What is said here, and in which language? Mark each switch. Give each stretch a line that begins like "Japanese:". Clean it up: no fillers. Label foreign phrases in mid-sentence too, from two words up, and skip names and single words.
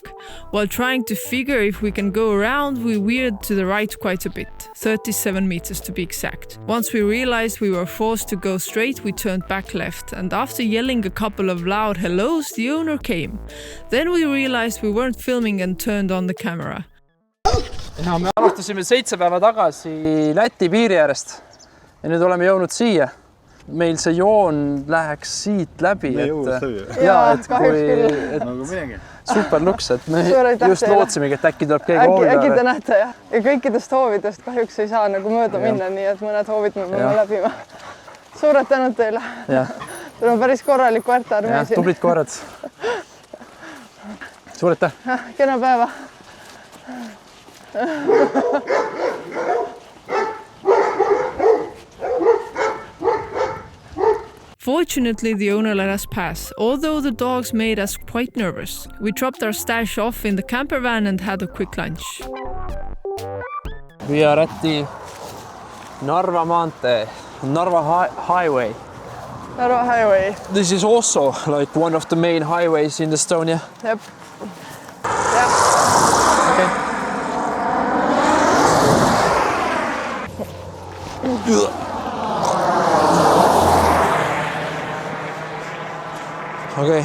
English: While trying to figure if we can go around, we veered to the right quite a bit, 37 meters to be exact. Once we realized we were forced to go straight, we turned back left, and after yelling a couple of loud hellos, the owner came. Then we realized we weren't filming and turned on the camera.
Estonian: Ja me alustasime 7 päeva tagasi Läti piiri äärest ja nüüd oleme jõudnud siia. Meil see joon läheks siit läbi, et super luks, et me just lootsimegi, et äkki tuleb keegi hoovi Äkki te peale. näete, jah. Ja kõikidest hoovidest kahjuks ei saa nagu mööda minna, nii et mõned hoovid me peame läbima. Suured tänud teile. Teil on päris korralik koertearmee siin. Tublid koerad. Suur aitäh. Kena päeva.
English: Fortunately, the owner let us pass, although the dogs made us quite nervous. We dropped our stash off in the camper van and had a quick lunch. We are at the Narva maantee, Narva highway. Narva highway. This is also like one of the main highways in Estonia. Yep. Yeah. Okay. Okay.